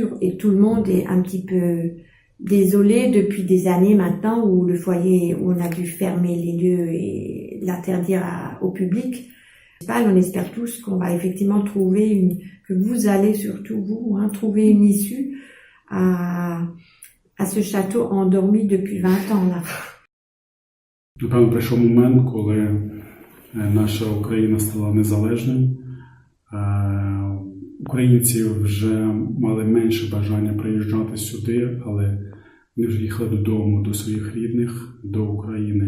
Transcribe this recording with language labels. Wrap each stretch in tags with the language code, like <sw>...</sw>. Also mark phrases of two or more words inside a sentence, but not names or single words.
<fr>Et tout le monde est un petit peu désolé depuis des années maintenant où le foyer, où on a dû fermer les lieux et l'interdire au public. On espère tous qu'on va effectivement trouver que vous allez surtout vous, trouver une issue à ce château endormi depuis 20 ans là.</fr> <uk>Напевно, прийшов момент, коли наша Україна стала незалежною. Українці вже мали менше бажання приїжджати сюди, але вони вже їхали додому, до своїх рідних, до України.</uk>